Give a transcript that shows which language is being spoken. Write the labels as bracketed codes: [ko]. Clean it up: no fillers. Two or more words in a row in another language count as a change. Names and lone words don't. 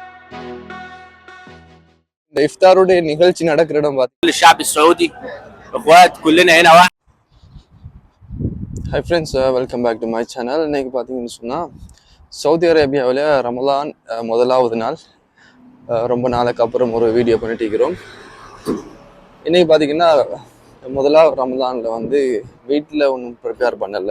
[ta] இந்த இஃப்தாருடைய நிகழ்ச்சி நடக்கிற இடம் பார்த்து [ar] الشعب السعودي اخوات كلنا هنا واحد. [en] Hi friends, welcome back to my channel. [ta] இன்னைக்கு பார்த்தீங்கன்னு சொன்னால் சவுதி அரேபியாவில் ரமலான் முதலாவது நாள். ரொம்ப நாளுக்கு அப்புறம் ஒரு வீடியோ பண்ணிட்டு இருக்கிறோம். இன்னைக்கு பார்த்தீங்கன்னா முதலாவது ரமலானில் வந்து வீட்டில் ஒன்றும் ப்ரிப்பேர் பண்ணலை.